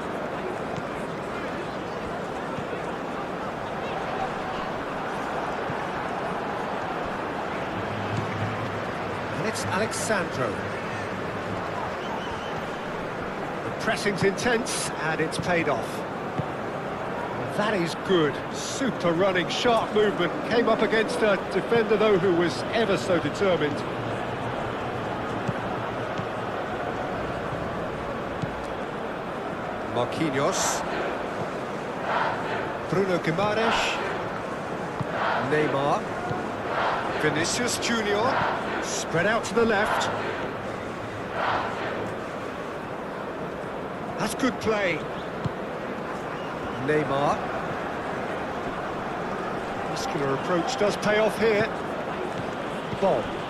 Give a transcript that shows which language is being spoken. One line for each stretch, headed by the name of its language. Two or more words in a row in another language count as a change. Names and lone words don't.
English: And it's Alexandro. Pressing's intense, and it's paid off. That is good. Super running, sharp movement. Came up against a defender, though, who was ever so determined. Marquinhos. Bruno Guimaraes. Neymar. Vinicius Junior. Spread out to the left. That's good play. Neymar. Muscular approach does pay off here. Bob.